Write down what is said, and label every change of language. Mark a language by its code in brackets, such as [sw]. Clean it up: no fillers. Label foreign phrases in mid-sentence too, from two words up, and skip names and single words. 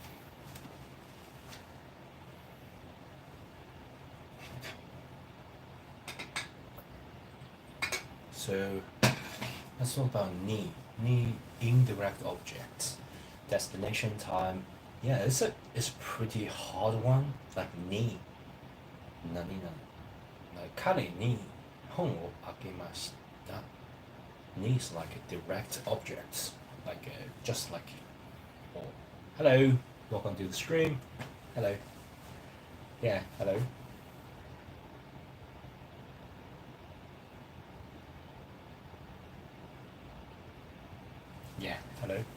[en] So let's talk about ni. Ni indirect objects. Destination time. Yeah, it's a pretty hard one. Like ni. [ja] 何々. [en] Like [ja] 彼に本をあげました。 [en] Ni is like a direct object. Like just like oh, hello, welcome to the stream. Hello. Yeah, hello. Yeah, hello.